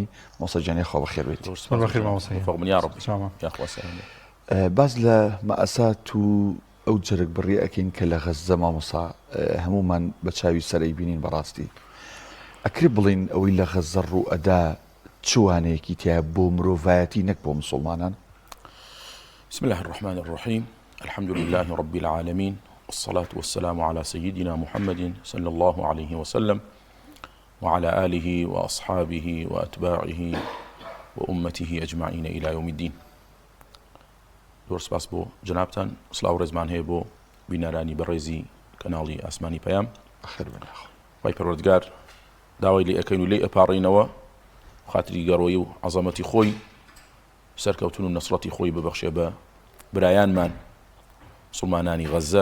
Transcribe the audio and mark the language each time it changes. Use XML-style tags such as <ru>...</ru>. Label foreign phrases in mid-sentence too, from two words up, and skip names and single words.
<ckb>مامۆستا گیانی خوا بەخێر بێت. باز لە مەئەسات و ئەو جەرگ بڕی ئەکەین کە لە غەزە مامۆستا هەمومان بە چاوی سەرەی بینین. بەڕاستی ئەکرێ بڵین ئەوەی لە غەزە ڕوو ئەدا چوانەیەکی تایە بۆ مرۆڤایەتی نەک بۆ مسلمانان؟</ckb> <ar>بسم الله الرحمن الرحيم. الحمد لله رب العالمين، والصلاة والسلام على سيدنا محمد صلى الله عليه وسلم وعلى آله وأصحابه وأتباعه وأمته أجمعين إلى يوم الدين.</ar> <ckb>دور سپاس بۆ جنابتان، سلااو ڕێزمان هەیە بۆ بینەرانی بەڕێزی کەناڵی ئاسمانی پەیام. وای پەروەردگار داوای لێ ئەکەین و لێ ئەپاڕینەوە خاتری گەڕۆیی و عەزەمەتی خۆی سەرکەوتن و نەسڕەتی خۆی ببەخشێ بە برایانمان مسلمانانی غەزە.</ckb>